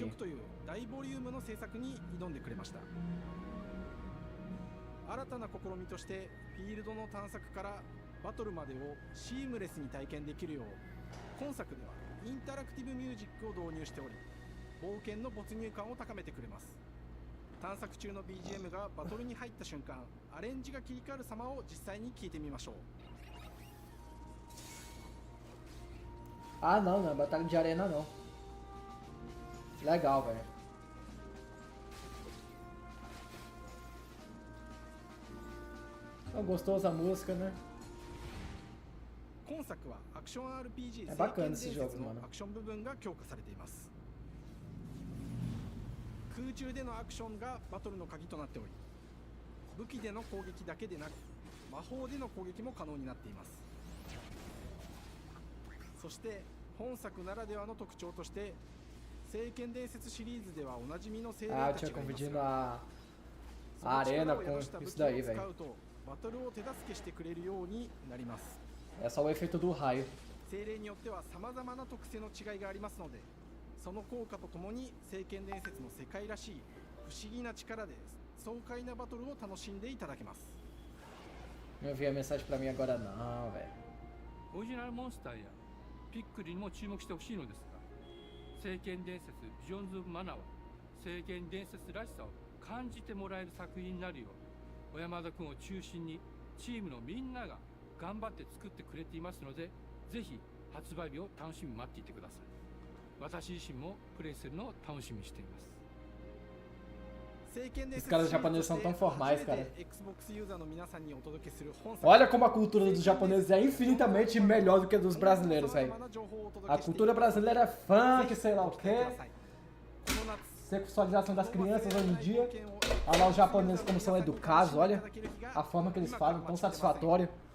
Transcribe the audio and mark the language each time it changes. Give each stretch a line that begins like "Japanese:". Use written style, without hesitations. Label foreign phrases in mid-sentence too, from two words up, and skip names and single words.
Japanese: 曲という大ボリュームの制作に挑んでくれました。新たな試みとしてフィールドの探索からバトルまでをシームレスに体験できるよう、今作ではインタラクティブミュージックを導入しており、冒険の没入感を高めてくれます。探索中の BGM がバトルに入った瞬間、アレンジが切り替わる様を実際に聞いてみましょう。
Portuguese: Ah, não, não é batalha de arena, não. Legal, velho. Gostosa a música, né?
Japanese: 今作はアクション RPG
Portuguese: É bacana esse
Japanese: 聖剣
Portuguese: jogo,
Japanese: 伝説の
Portuguese: mano.
Japanese: アクション部分が強化されています。空中でのアクションがバトルの鍵となっており、武器での攻撃だけでなく魔法での攻撃も可能になっています。そして本作ならではの特徴として聖剣伝説シリーズではおなじみの精霊
Portuguese: Ah, eu
Japanese: たち
Portuguese: tinha
Japanese: がいます
Portuguese: confundido
Japanese: が、
Portuguese: a
Japanese: その
Portuguese: arena
Japanese: 力を宿した
Portuguese: com
Japanese: 武
Portuguese: isso
Japanese: 器を
Portuguese: daí,
Japanese: 使
Portuguese: velho.
Japanese: うとバトルを手助けしてくれるようになります。
Portuguese: É só o efeito do raio.
Japanese: 精霊によっては様々な特性の違いがありますので、その効果とともに聖剣伝説の世界らしい不思議な力で爽快なバトルを楽しんでいただけます。
Portuguese: Não envia mensagem pra mim agora não, velho.
Japanese: オリジナルモンスターやピックルにも注目してほしいのですが、聖剣伝説ビジョンズ・オブ・マナーは聖剣伝説らしさを感じてもらえる作品になるよう、小山田君を中心にチームのみんなが頑張って作ってくれていますので、ぜひ発売日を楽しみに待っていてください。私自身もプレイするのを楽しみにしています。
Portuguese: Os caras japoneses são tão formais, cara.
Japanese: Xbox ユーザーの皆さんにお届けする本作。
Portuguese: Olha como a cultura dos japoneses é infinitamente melhor do que a dos brasileiros, velho. A cultura brasileira é funk, sei lá o quê. Sexualização das crianças hoje em dia. Olha lá os japoneses como são educados, olha a forma que eles falam, tão satisfatória.